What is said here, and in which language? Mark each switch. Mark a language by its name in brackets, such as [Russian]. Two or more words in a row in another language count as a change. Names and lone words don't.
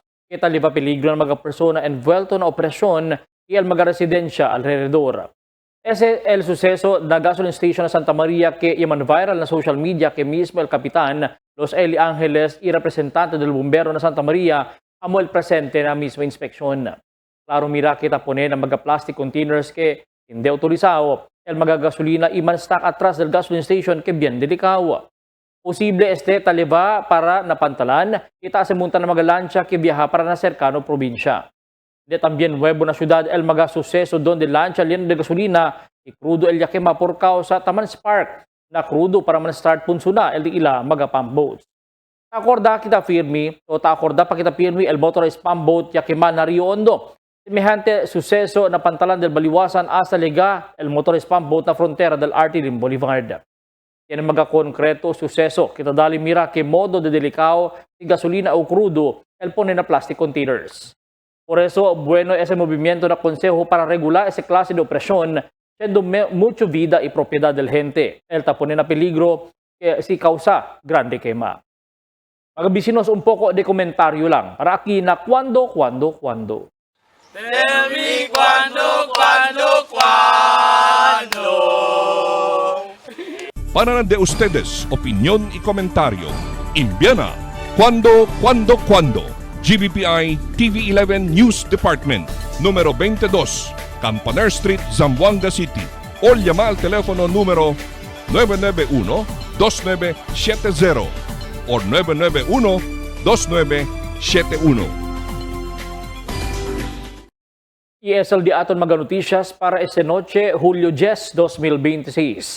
[Chavacano] Que tal iba peligro ng mga persona envuelto na operasyon y el mga residensya alrededor. Ese el suceso da [English] gasoline station [Chavacano] na Santa Maria que yaman viral na [English] social media [Chavacano] que mismo el kapitan Los Eli Angeles y representante del bombero na Santa Maria amo el presente na mismo inspeksyon. Klaro mira kita pone ng mga [English] plastic containers [Chavacano] que hindi autorizado el mga gasolina y man stock atras del gasoline station que bien delicado. Posible taliba para napantalan, kita se munta ng mga lancha que viaja para na cercano probinsya. De también nuevo na ciudad el mga suceso donde lancha lleno de gasolina y crudo el yakema por causa taman spark na crudo para man start punsuna el di ila mga [English] pump boats. [Chavacano] Takorda kita firme o takorda pa kita firme el [English] motorized pump boat [Chavacano] yakema na Rio Hondo. Semejante suceso na pantalan del Baliwasan hasta Lega el [English] motorized pump boat [Chavacano] na frontera del RT Lim Boulevard. Yan ang mga konkreto suceso. Kita dali mira que modo de delicado si gasolina o crudo el pone na [English] plastic containers. [Chavacano] Por eso, bueno ese movimiento na consejo para regular ese clase de operasyon siendo mucho vida y propiedad del gente. El tapone na peligro que si causa grande quema. Mga bisinos, un poco de komentaryo lang para aquí na cuando. [English] Tell me cuando. [Chavacano] Para de ustedes, opinión y comentario. Envíana cuando. GBPI TV11 News Department, número 22, Campaner Street, Zamboanga City. O llama al teléfono número 991-2970 o 991-2971. Y es el día aton mga noticias para esta noche, Julio 10, 2026.